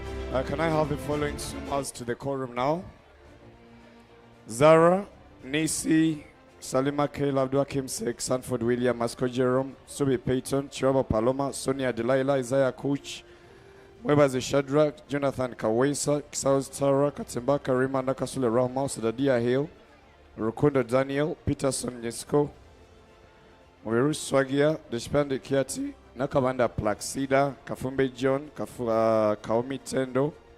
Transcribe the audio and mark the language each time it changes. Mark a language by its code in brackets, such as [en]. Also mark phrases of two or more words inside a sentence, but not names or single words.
[en] Can I have the following swimmers to the quorum now? Zara, Nisi, Salima Kayla, Abdul Sek, Sanford William, Masco Jerome, Subi Payton, Chiraba Paloma, Sonia Delilah, Isaiah Kuch, Webazi Shadrach, Jonathan Kawesa, Kisaus Tara, Katimba Karima, Nakasule Rahma, Sadadia Hill, Rukundo Daniel, Peterson Yesko, Mwiru Swagia, Deshpande Kiati, Nakabanda Plaxida, Kafumbe John, Kaomi Tendo,